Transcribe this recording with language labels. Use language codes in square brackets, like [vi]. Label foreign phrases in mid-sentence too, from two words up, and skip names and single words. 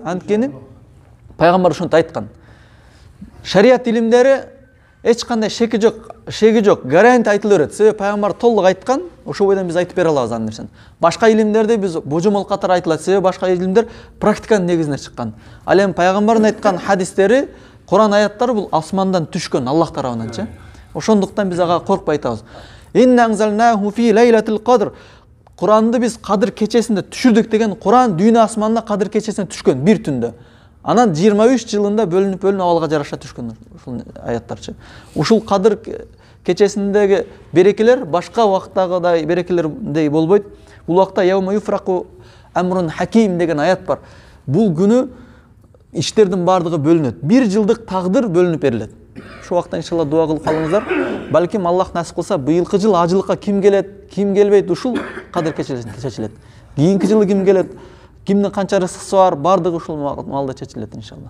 [ky] Анткени пайгамбар ошонтип айткан. Шариат илимдери эч кандай шеги жок, гарантия айтыла берет. Себеби пайгамбар толук айткан, ошол бойдон биз айтып бере алабыз ал нерсени. Башка илимдерде биз божомол катары айтылат, себеби башка илимдер практиканын негизинде чыккан. Ал эми пайгамбардын айткан хадистери, Куран аяттары бул асмандан түшкөн Аллах тарабынан. Ошондуктан биз ага коркпой айтабыз. [ar] إنا أنزلناه في ليلة القدر. [ky] Куранды биз кадыр кечесинде түшүрдүк деген Куран дүйнө асманына кадыр кечесинде түшкөн бир түндө. Анан 23 жылында бөлүнүп абалга жараша түшкөн ушул аяттарчы. Ушул кадыр кечесиндеги берекелер башка убактагыдай берекелердей болбойт. Бул убакта [ar] يوم يفرق أمر حكيم [ky] деген аят бар. Бул күнү иштердин бардыгы бөлүнөт. 1 жылдык тагдыр бөлүнүп берилет. Ошол убакта иншалла дуа кылып калыңыздар. Балким Аллах насип кылса, быйылкы жыл ажылыкка ким келет, ким келбейт, ушул кадыр кечесинде чечилет. Кийинки жылы ким келет, кимдин канча рызкысы бар, бардыгы ушул маалда чечилет иншалла.